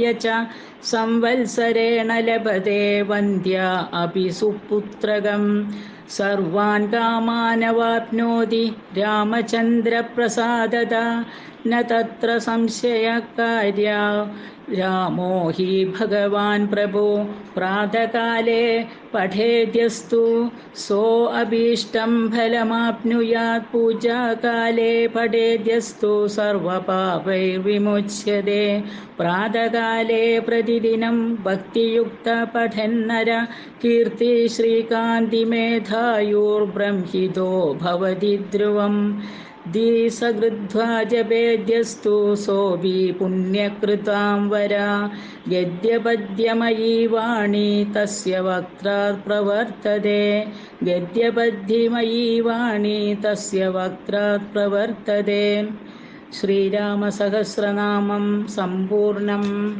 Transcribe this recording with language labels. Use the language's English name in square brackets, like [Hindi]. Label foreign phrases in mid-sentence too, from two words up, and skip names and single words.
[Sanskrit] च संवत्सरेण लभते वन्द्य अपि सुपुत्रकं सर्वान् कामानवाप्नोति रामचन्द्रप्रसादत न तत्र संशयकार्य रामो हि भगवान् प्रभो प्रातकाले पठेद्यस्तु सो अभीष्टं फलमाप्नुयात् पूजाकाले पठेद्यस्तु सर्वपापैर्विमुच्यते प्रातकाले प्रतिदिनं भक्तियुक्त पठन्नर कीर्ति श्रीकान्ति मेधायुर्ब्रह्मितो भवति ध्रुवं धीसकृद्ध्वा जपेद्यस्तु सोऽपि पुण्यकृतां वरा गद्यपद्यमयी वाणी तस्य वक्त्रात् प्रवर्तते गद्यपद्यमयी वाणी तस्य वक्त्रात् प्रवर्तते श्रीरामसहस्रनामं सम्पूर्णम्